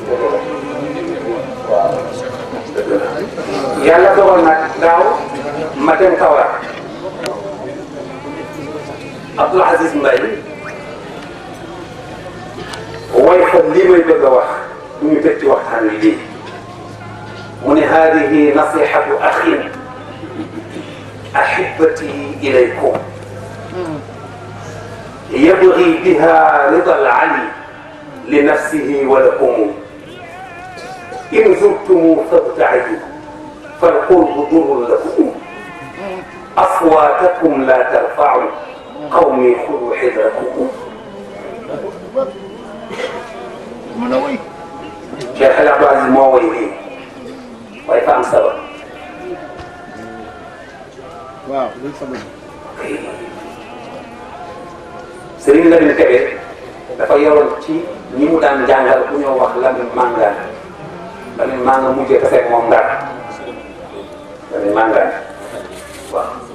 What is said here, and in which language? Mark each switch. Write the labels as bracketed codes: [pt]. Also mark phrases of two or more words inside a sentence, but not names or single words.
[wo] yàlla dogal nag daaw ma dem Kawar Abdoul Aziz Mbaye way fa lii may bëgg a wax ñu teg ci waxtaan wi lii mu ne [ar] هذه نصيحة أخ أحبتي إليكم يبغي بها رضا العالي لنفسه ولكم إن زرتموا فابتعدوا فالقرب ضر لكم أصواتكم لا ترفعوا قومي خذوا حذركم [wo] Cheikh El Abdou Aziz moo woy lii waaye fa am sabab waaw luy sabab Serigne Lamine Kébé dafa yoroon ci ñi mu daan jàngal ku ñoo wax Lamine Mangane Lamine Mangane mujjee tase ak moom Ndar Lamine Mangane waaw